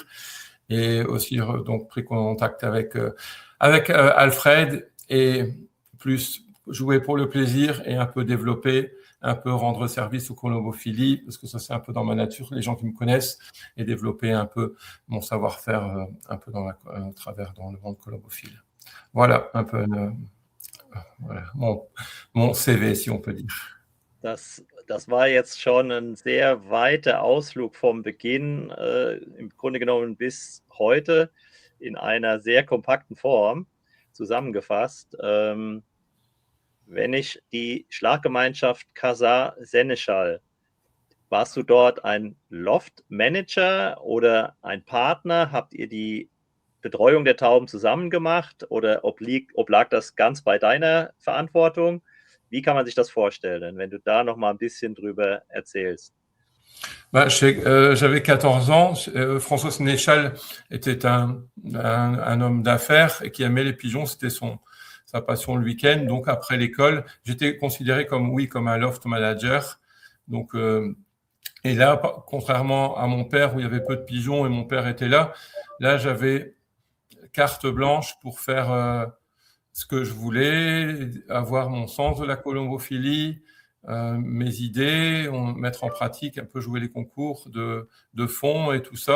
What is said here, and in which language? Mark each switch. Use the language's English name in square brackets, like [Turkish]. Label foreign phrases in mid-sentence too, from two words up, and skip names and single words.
[French] Et aussi donc pris contact avec Alfred et plus jouer pour le plaisir et un peu développer, un peu rendre service aux colombophilie, parce que ça c'est un peu dans ma nature, les gens qui me connaissent, et développer un peu mon savoir-faire un peu à travers dans le monde colombophile. Voilà un peu voilà, mon CV, si on peut dire. [German] Das war jetzt schon ein sehr weiter Ausflug vom Beginn, im Grunde genommen bis heute in einer sehr kompakten Form zusammengefasst. Wenn ich die Schlaggemeinschaft Casa Seneschal, warst du dort ein Loft-Manager oder ein Partner? Habt ihr die Betreuung der Tauben zusammen gemacht oder oblag das ganz bei deiner Verantwortung? Wie kann man sich das vorstellen, wenn du da noch mal ein bisschen drüber erzählst? [French] J'avais 14 ans. François Sénéchal était un homme d'affaires et qui aimait les pigeons. C'était sa passion le week-end. Donc, après l'école, j'étais considéré comme un [English] loft manager. [French] Donc, et là, contrairement à mon père où il y avait peu de pigeons et mon père était là j'avais carte blanche pour faire ce que je voulais, avoir mon sens de la colombophilie, mes idées, mettre en pratique, un peu jouer les concours de fond et tout ça.